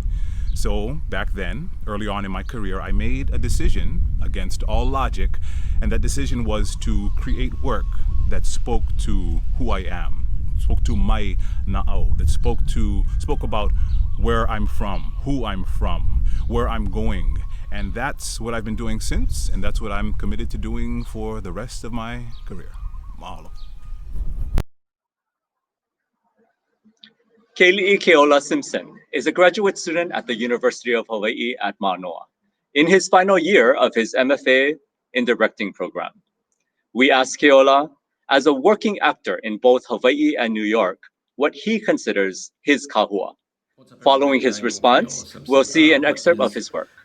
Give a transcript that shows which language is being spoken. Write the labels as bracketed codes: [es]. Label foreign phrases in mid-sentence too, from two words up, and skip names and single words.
[en] So back then, early on in my career, I made a decision against all logic, and that decision was to create work that spoke to who I am, spoke to my na'au, that spoke about where I'm from, who I'm from, where I'm going. And that's what I've been doing since, and that's what I'm committed to doing for the rest of my career. Mahalo. Keli'i Keola Simpson is a graduate student at the University of Hawaiʻi at Mānoa, in his final year of his MFA in directing program. We asked Keola, as a working actor in both Hawaiʻi and New York, what he considers his kahua. Following his response, we'll see an excerpt of his work.